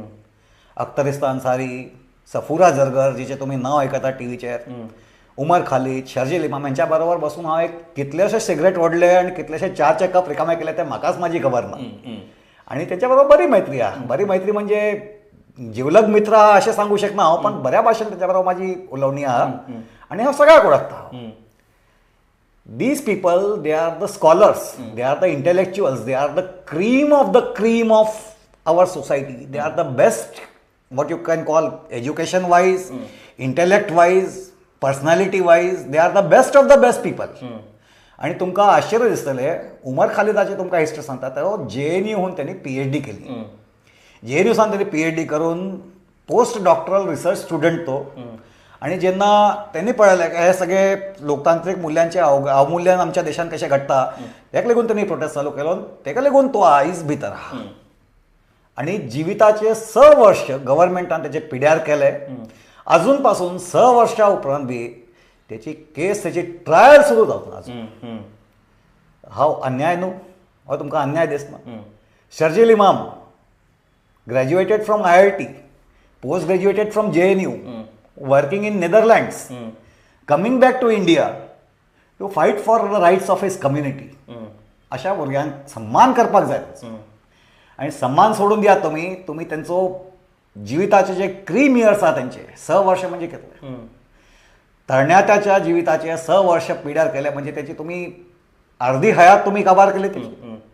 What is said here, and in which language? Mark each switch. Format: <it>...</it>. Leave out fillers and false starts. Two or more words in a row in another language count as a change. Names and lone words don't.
<kok>अख्तरिस्तान अन्सारी, सफुरा जरगर, जिचे तुम्ही नाव आयकता टीव्हीचेर, उमर खालीद, शर्जील इमाम यांच्या बरोबर बसून हांव एक कितलेशे सिगरेट ओडले आणि कितलेशे च्याचे कप रिकामे केले ते म्हाकाच माझी खबर ना. आणि त्याच्या बरोबर बरी मैत्री आहा. बरी मैत्री म्हणजे जिवलग मित्र हा अशें सांगू शकना हांव, पण बऱ्या भाशेन तेच्या बरोबर म्हाजी उलोवणी आहा आनी हांव सगळ्याक वळखता.</kok> <en>These people, they are the scholars, they are the intellectuals, they are the cream of our society. They are the best, what you can call education wise, intellect wise, personality wise, they are the best of the best people.</en> <kok>आणि तुमकां आश्चर्य दिसतलें, उमर खालिदाची तुमकां हिस्ट्री सांगता तो JNUहून त्यांनी PhD केली. JNUसान त्यांनी PhD करून</kok> <en>post doctoral research student</en> <kok>तो. आणि जेन्ना त्यांनी पळयलें हे सगळे लोकतांत्रीक मूल्यांचे अवमूल्यन आमच्या देशांत कशें घडटा, तेका लागून त्यांनी प्रोटेस्ट चालू केलो. तेका लागून तो आयज भितर आहा. आणि जिविताचे 6 वर्ष गव्हर्मेंटान त्याचे पिड्यार केले. अजून पासून 6 वर्षां उपरांत बी त्याची केस, त्याची ट्रायल सुरू जावना अजून. हांव अन्याय न्हू, हो तुमकां अन्याय दिसना.</kok> <en>Sharjeel Imam graduated from IIT, post graduated from JNU, working in Netherlands, coming back to India to fight for the rights of his community.</en> <kok>अशा भुरग्यांक सन्मान करपाक जाय. आणि सन्मान सोडून दियात तुम्ही त्यांचो जिविताचे जे</kok> <en>cream years</en> <kok>आहा त्यांचे 6 वर्ष म्हणजे कितले. तरण्यात्याच्या जिविताचे 6 वर्ष पिड्यार केले म्हणजे त्याची तुम्ही अर्धी हयात तुम्ही काबार केली त्याची.</kok>